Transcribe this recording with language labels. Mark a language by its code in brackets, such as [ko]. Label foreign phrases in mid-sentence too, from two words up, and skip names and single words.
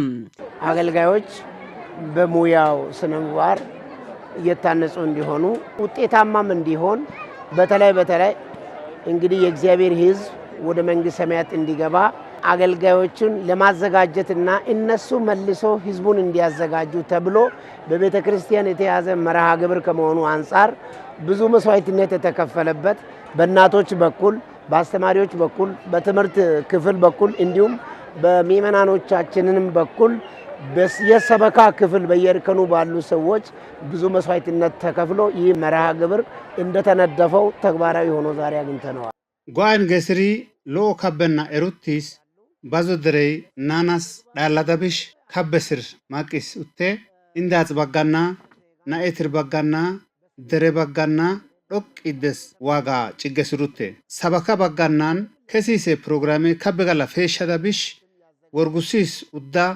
[am] አገልጋዮች በሙያው ስነምዋር እየታነጹ እንዲሆኑ ውጤታማም እንዲሆን በተለይ እንግዲህ የእግዚአብሔር ሕዝብ ወደ መንግስት ሰማያት እንዲገባ አገልጋዮችን ለማዘጋጀትና እነሱ መልሶ ሕዝቡን እንዲያዘጋጁ ተብሎ በቤተክርስቲያን የተያዘ መርሃ ግብር ከመሆኑ አንፃር ብዙ መስዋዕትነት የተከፈለበት በእናቶች በኩል በአስተማሪዎች በኩል በትምህርት ክፍል በኩል እንዲሁም በሚመናኖቻችንንም በኩል የሰበካ ክፍል በየርከኑ ባሉ ሰዎች ብዙ መስዋዕትነት ተከፍሎ ይህ መርሃ ግብር እንደተነደፈው ተግባራዊ ሆኖ ዛሬ አግኝተነዋል። [hdy] ጓን ገስሪ ሎ ከበና ኤሩቲስ ባዞድሬይ ናናስ ዳላዳብሽ ከበስር ማቂስ ኡቴ እንዳጽ ባጋና ናኤትር ባጋና ደሬ ባጋና ዶቅይደስ ዋጋ ጭገስሩቴ ሰበካ ባጋናን ከሲሴ ፕሮግራሜ ከበጋላ ፌሻዳብሽ ወርጉሲስ ኡዳ